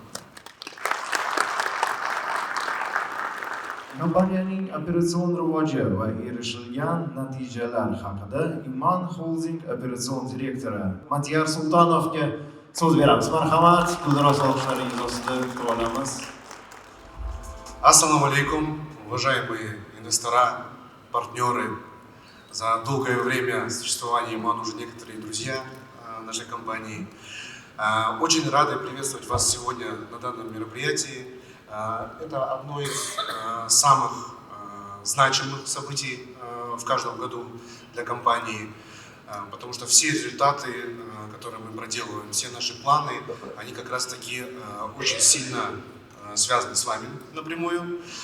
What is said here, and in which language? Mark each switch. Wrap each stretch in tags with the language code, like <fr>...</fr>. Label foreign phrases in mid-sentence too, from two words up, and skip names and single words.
<uz>Kompaniyaning operatsion rivoji va erishilgan natijalar haqida Iman Holding operatsion direktori Matiyar Sultonovga so'z beramiz. Marhamat, gulduros olqishlaringiz ostida kutib olamiz.</uz> <ar>السلام عليكم,</ar> <ru>уважаемые инвестора, партнеры. За долгое время существования ИМАН уже некоторые друзья нашей компании. Очень рады приветствовать вас сегодня на данном мероприятии. Это одно из самых значимых событий в каждом году для компании, потому что все результаты, которые мы проделываем, все наши планы, они как раз таки очень сильно связаны с вами напрямую.</ru>